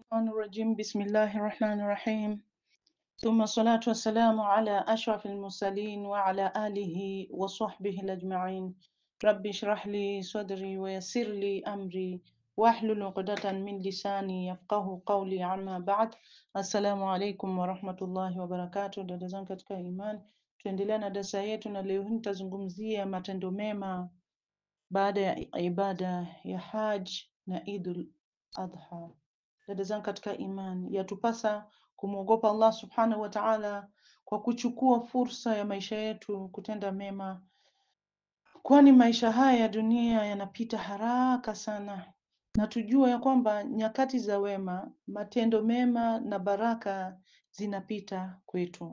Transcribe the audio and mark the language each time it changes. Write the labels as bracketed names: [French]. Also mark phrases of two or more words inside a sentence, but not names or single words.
[Arabic] الرجيم بسم الله الرحمن الرحيم ثم الصلاة والسلام على أشرف المرسلين وعلى آله وصحبه الأجمعين ربي اشرح لي صدري ويسر لي أمري واحلل عقدة من لساني يفقه قولي عما بعد السلام عليكم ورحمة الله وبركاته. [Swahili] Dada zangu katika imani, tuendelea na darasa yetu, na leo hii nitazungumzia matendo mema baada ya ibada ya Hajj na Idul Adha. Dada zangu katika imani, yatupasa kumwogopa Allah [Arabic] سبحانه وتعالى [Swahili] kwa kuchukua fursa ya maisha yetu kutenda mema, kwani maisha haya ya dunia yanapita haraka sana, na tujua ya kwamba nyakati za wema, matendo mema na baraka zinapita kwetu.